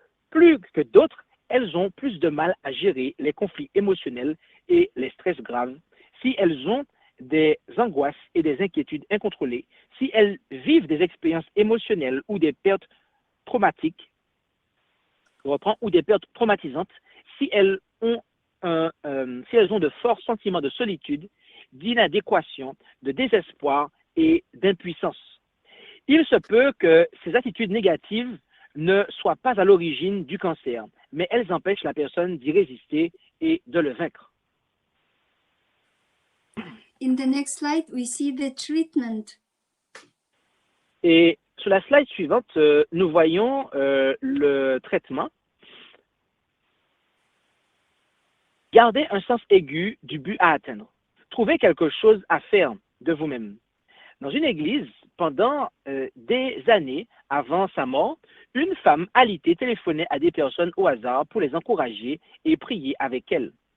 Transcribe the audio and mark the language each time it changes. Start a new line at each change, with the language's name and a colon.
French: plus que d'autres, elles ont plus de mal à gérer les conflits émotionnels et les stress graves, si elles ont des angoisses et des inquiétudes incontrôlées, si elles vivent des expériences émotionnelles ou des pertes traumatiques, ou des pertes traumatisantes, si elles ont de forts sentiments de solitude, d'inadéquation, de désespoir et d'impuissance. Il se peut que ces attitudes négatives ne soient pas à l'origine du cancer, mais elles empêchent la personne d'y résister et de le vaincre.
English: In the next slide, we see the treatment.
French: Et sur la slide suivante, nous voyons le traitement. Gardez un sens aigu du but à atteindre. Trouvez quelque chose à faire de vous-même. Dans une église, pendant des années avant sa mort, une femme alitée téléphonait à des personnes au hasard pour les encourager et prier avec elles.